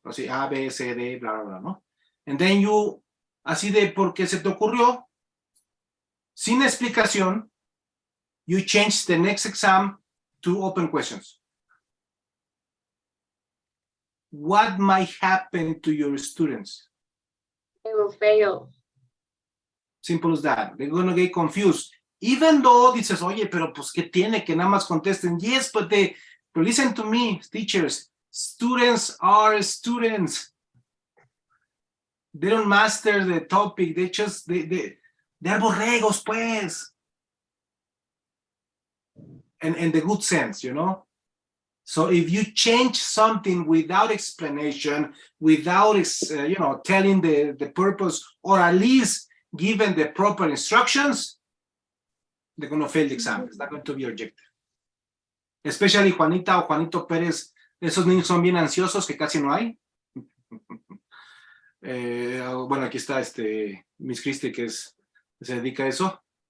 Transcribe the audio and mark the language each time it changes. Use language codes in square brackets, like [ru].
[es] Así, A, B, C, D, bla, bla, bla, ¿no? [en] And then you, [es] así de porque se te ocurrió, sin explicación, [en] you change the next exam to open questions. What might happen to your students? They will fail. Simple as that. They're going to get confused. Even though [es] dices, oye, pero pues, ¿qué tiene que nada más contesten? [en] Yes, but listen to me, teachers. Students are students. They don't master the topic. They just, they're [es] borregos, pues. [en] And the good sense, you know? So if you change something without explanation, without, telling the purpose, or at least given the proper instructions, they're going to fail the exam. It's not going to be objective. Especially [es] Juanita o Juanito Pérez, esos niños son bien ansiosos que casi no hay. Bueno, aquí está Miss Christie que se dedica a eso.